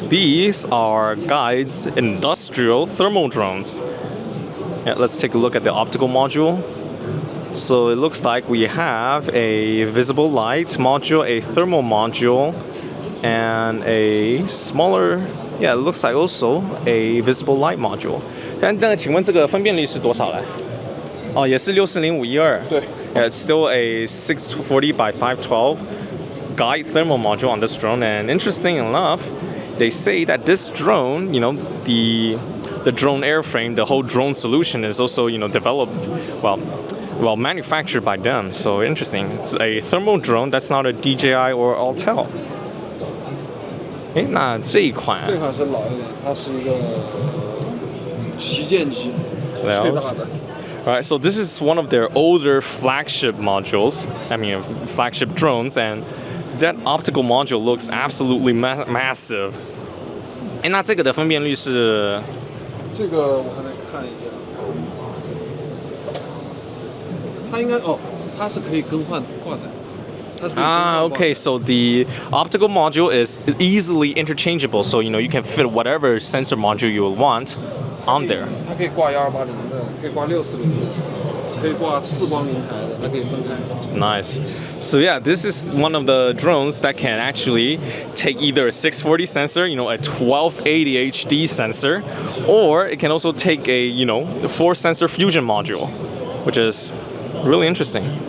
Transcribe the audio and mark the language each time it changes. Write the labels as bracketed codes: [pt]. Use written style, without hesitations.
[en] These are Guide's industrial thermal drones. Yeah, let's take a look at the optical module. So it looks like we have a visible light module, a thermal module, and a smaller, yeah, it looks like also a visible light module. [zh] 但请问这个分辨率是多少来？哦，也是640-512。对。 [en] Yeah, it's still a 640 by 512 guide thermal module on this drone. And interesting enough, they say that this drone, the drone airframe, the whole drone solution is also, developed, well, manufactured by them. So interesting. It's a thermal drone that's not a DJI or Autel. [zh] 那这一款是老一点，它是一个旗舰机，最大的。 [en] Alright, so this is one of their older flagship modules, flagship drones, and that optical module looks absolutely massive. [zh] 那这个的分辨率是？这个我还没看一下，它应该它是可以更换挂载。 [en] Okay, so the optical module is easily interchangeable, so you can fit whatever sensor module you will want on there. [zh] 它可以挂1280的，可以挂640的，可以挂4光明台的，它可以分开。 [en] Nice. So yeah, this is one of the drones that can actually take either a 640 sensor, a 1280 HD sensor, or it can also take a, 4 sensor fusion module, which is really interesting.